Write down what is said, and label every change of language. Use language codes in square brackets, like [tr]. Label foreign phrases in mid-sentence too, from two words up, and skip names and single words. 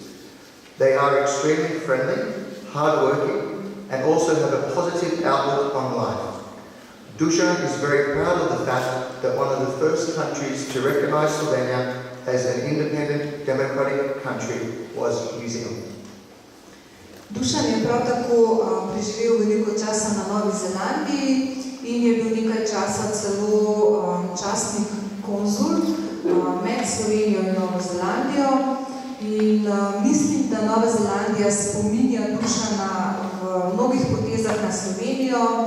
[en] They are extremely friendly, hardworking, and also have a positive outlook on life. Dusan is very proud of the fact that one of the first countries to recognise Slovenia as an independent democratic country was New Zealand. [sl] Dušan je prav tako preživel veliko časa na Novi Zelandiji in je bil nekaj časa celo častni konzul med Slovenijo in Novo Zelandijo. In mislim, da Nova Zelandija spominja Dušana v mnogih potezah na Slovenijo.